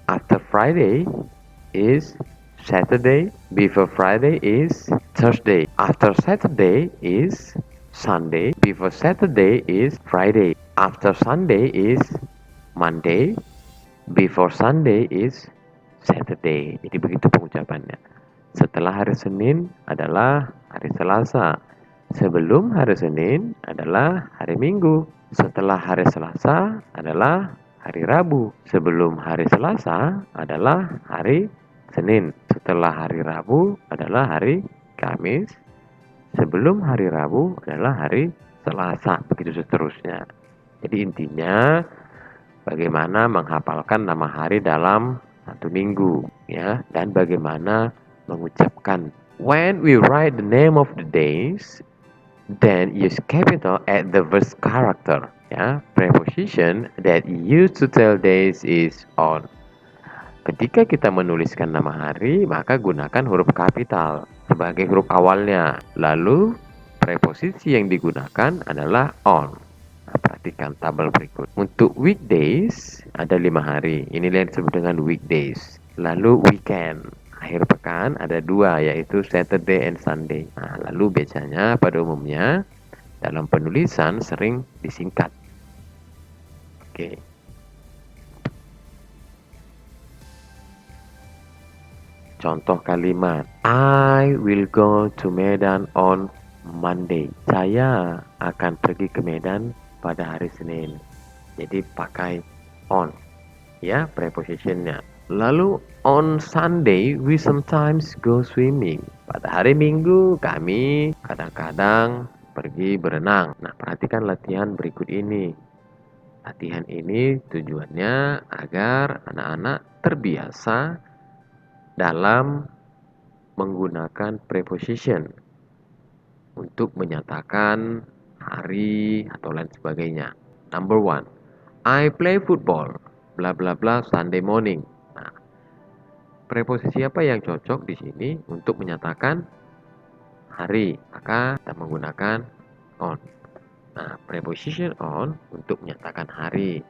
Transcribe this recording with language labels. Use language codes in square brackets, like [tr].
[en] After Friday is Saturday. Before Friday is Thursday. After Saturday is Sunday. Before Saturday is Friday. After Sunday is Monday. Before Sunday is Saturday. [id] Jadi begitu pengucapannya. Setelah hari Senin adalah hari Selasa. Sebelum hari Senin adalah hari Minggu. Setelah hari Selasa adalah hari Rabu. Sebelum hari Selasa adalah hari Senin. Setelah hari Rabu adalah hari Kamis. Sebelum hari Rabu adalah hari Selasa. Begitu seterusnya. Jadi intinya bagaimana menghafalkan nama hari dalam satu minggu, ya, dan bagaimana mengucapkan. [en] When we write the name of the days, then use capital at the first character. Ya, preposition that used to tell days is on. [id] Ketika kita menuliskan nama hari, maka gunakan huruf kapital sebagai huruf awalnya. Lalu, preposisi yang digunakan adalah on. Nah, perhatikan tabel berikut. Untuk weekdays, ada 5 hari. Ini yang disebut dengan weekdays. Lalu weekend. Akhir pekan ada 2, yaitu Saturday and Sunday. Nah, lalu biasanya pada umumnya, dalam penulisan sering disingkat. Oke. Contoh kalimat, [en] I will go to Medan on Monday. [id] Saya akan pergi ke Medan pada hari Senin. Jadi pakai on, ya, prepositionnya. [en] Lalu on Sunday we sometimes go swimming. [id] Pada hari Minggu kami kadang-kadang pergi berenang. Nah, perhatikan latihan berikut ini. Latihan ini tujuannya agar anak-anak terbiasa dalam menggunakan preposition untuk menyatakan hari atau lain sebagainya. [en] Number 1, I play football, bla bla bla, Sunday morning. [id] Nah, preposisi apa yang cocok di sini untuk menyatakan hari? Maka kita menggunakan on. Nah, preposition on untuk menyatakan hari.